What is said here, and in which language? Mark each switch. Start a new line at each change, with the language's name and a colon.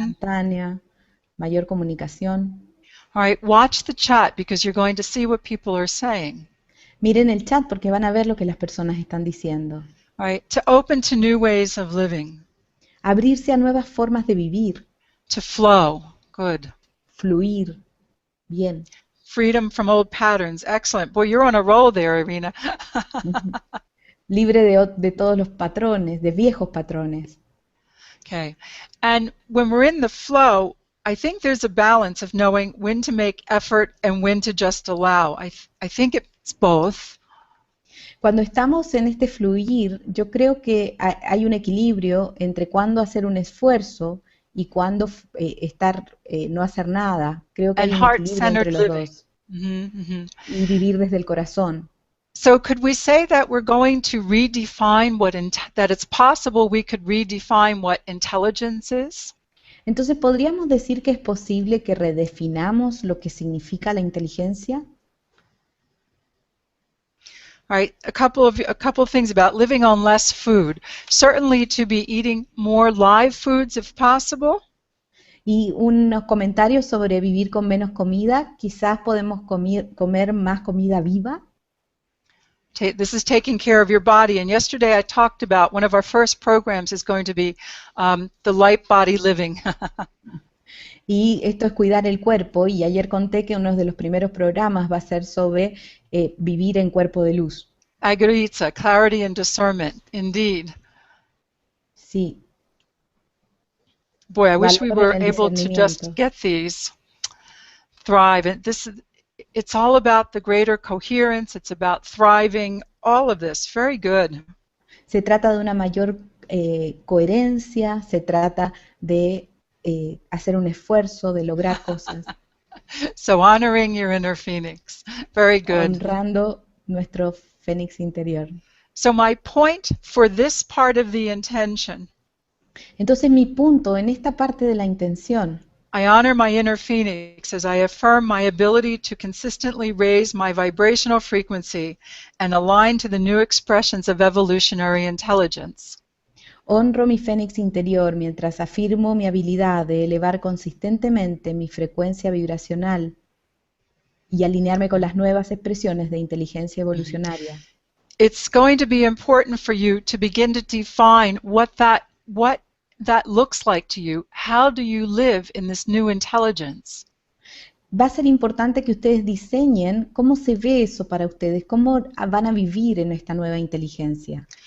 Spanish: instantánea, mayor comunicación.
English: All right, watch the chat because you're going to see what people are saying.
Spanish: Miren el chat porque van a ver lo que las personas están diciendo.
English: All right, to open to new ways of living.
Spanish: Abrirse a nuevas formas de vivir,
English: To flow, good.
Spanish: fluir, bien.
English: Freedom from old patterns, excellent. Boy, you're on a roll there, Irina.
Spanish: Libre de todos los patrones, de viejos patrones.
English: Okay, and when we're in the flow, I think there's a balance of knowing when to make effort and when to just allow. I think it's both.
Spanish: Cuando estamos en este fluir, yo creo que hay un equilibrio entre cuándo hacer un esfuerzo y cuándo no hacer nada. Creo que
English: And
Spanish: hay un equilibrio
English: heart-centered
Spanish: entre los
English: living.
Spanish: dos. Mm-hmm. Y vivir desde el corazón.
English: So could we say that we're going to redefine that it's possible we could redefine what intelligence is?
Spanish: Entonces, ¿podríamos decir que es posible que redefinamos lo que significa la inteligencia?
English: All right, a couple of things about living on less food. Certainly to be eating more live foods if possible.
Spanish: Y unos comentarios sobre vivir con menos comida. Quizás podemos comer más comida viva.
English: This is taking care of your body. And yesterday I talked about one of our first programs is going to be the light body living.
Spanish: Y esto es cuidar el cuerpo. Y ayer conté que uno de los primeros programas va a ser sobre vivir en cuerpo de luz.
English: Agaritza, clarity and discernment, indeed.
Spanish: Sí.
English: Boy, I wish we
Spanish: Valor
English: were
Spanish: en el
English: able to just
Spanish: discernimiento.
English: get these. Thrive. And it's all about the greater coherence. It's about thriving. All of this. Very good.
Spanish: Se trata de una mayor coherencia, se trata de hacer un esfuerzo, de lograr cosas,
English: So honoring your inner phoenix. Very good.
Spanish: honrando nuestro fénix interior.
English: So my point for this part of the intention,
Spanish: Entonces mi punto en esta parte de la intención,
English: I honor my inner phoenix as I affirm my ability to consistently raise my vibrational frequency and align to the new expressions of evolutionary intelligence.
Spanish: honro mi fénix interior mientras afirmo mi habilidad de elevar consistentemente mi frecuencia vibracional y alinearme con las nuevas expresiones de inteligencia evolucionaria.
English: It's going to be important for you to begin to define what that looks like to you. How do you live in this new intelligence?
Spanish: Va a ser importante que ustedes diseñen cómo se ve eso para ustedes, cómo van a vivir en esta nueva inteligencia.